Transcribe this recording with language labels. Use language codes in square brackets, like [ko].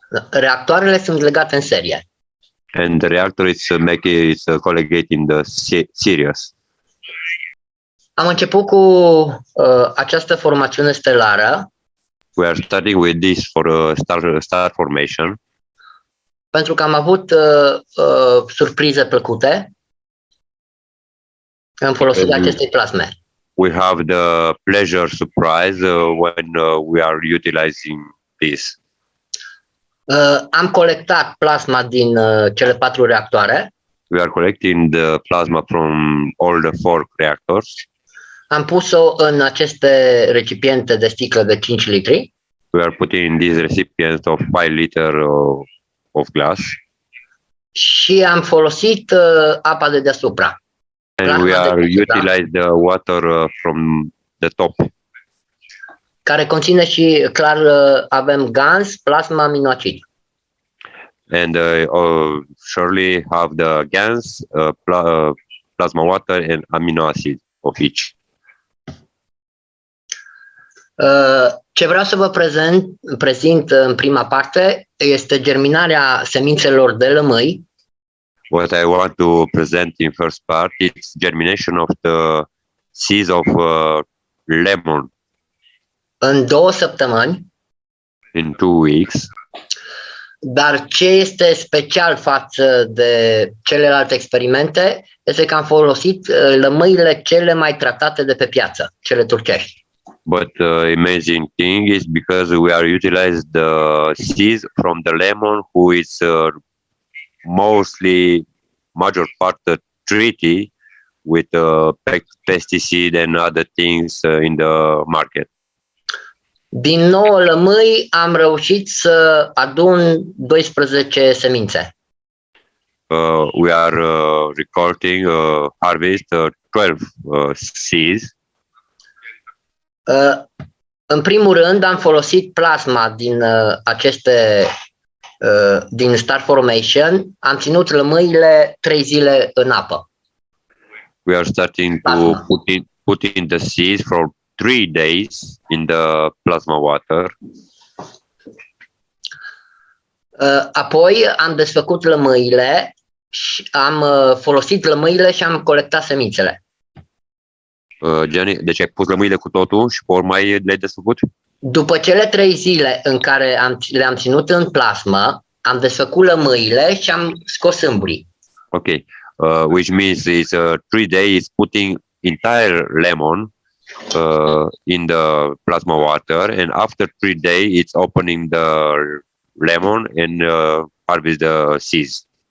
[ro] reactoarele sunt legate în serie. [en] And the reactor is collocating the series. [ro] Am început cu această formațiune stelară [en] We are starting with this for star formation [ro] pentru că am avut surprize plăcute în folosirea acestei plasme. [en] We have the pleasure surprise when we are utilizing this. [ro] Am colectat plasma din cele 4 reactoare. [en] We are collecting the plasma from all the 4 reactors. [ro] Am pus-o în aceste recipiente de sticlă de 5 litri. [en] We are putting in these recipients of 5 liter of glass. [ro] Și am folosit apa de deasupra. [en] And we are utilizing the water from the top. [ro] Care conține și, clar, avem GANS, plasma, aminoacid. [en] And surely have the GANS, plasma water and amino acid of each. [ro] Ce vreau să vă prezint în prima parte este germinarea semințelor de lămâi. [en] What I want to present in first part is germination of the seeds of lemon. [ro] În 2 săptămâni. [en] In 2 weeks. [ro] Dar ce este special față de celelalte experimente este că am folosit lămâile cele mai tratate de pe piață, cele turcești. [en] But amazing thing is because we are utilized the seeds from the lemon who is mostly major part treaty with pesticide and other things in the market. [ro] Din 9 lămâi am reușit să adun 12 semințe. [en] We are recolting harvest 12 seeds. [ro] În primul rând am folosit plasma din aceste din Star Formation, am ținut lămâile 3 zile în apă. [en] We are starting to put in the seeds for 3 days in the plasma water. [ro] Apoi am desfăcut lămâile și am folosit lămâile și am colectat semințele. Gianni, deci ai pus lămâile cu totul și pe urmă le-ai desfăcut? După cele 3 zile în care le-am ținut în plasmă, am desfăcut lămâile și am scos sâmburii. [en] Okay, which means it's 3 days putting entire lemon in the plasma water, and after 3 days it's opening the lemon and harvest the seeds.